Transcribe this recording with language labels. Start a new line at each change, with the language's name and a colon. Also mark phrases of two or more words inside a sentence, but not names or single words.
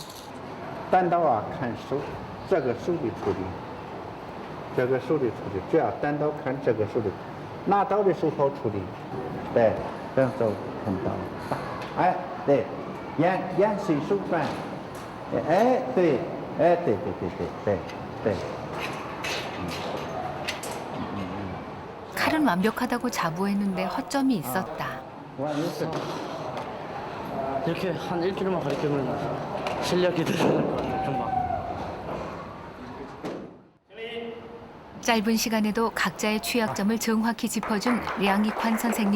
Chinese: 单刀啊，看手，这个手的处理，这个手的处理，只要单刀看这个手的，拿刀的手好处理，对，这样手看刀，哎，对，眼随手转，哎，对，哎，对。
Korean: 칼은 완벽하다고 자부했는데 허점이 있었다. 이렇게 한 일주일만 가르치면 실력이 늘어날 것 같아요, 금방. 짧은 시간에도 각자의 취약점을 정확히 짚어준 량익환 선생님.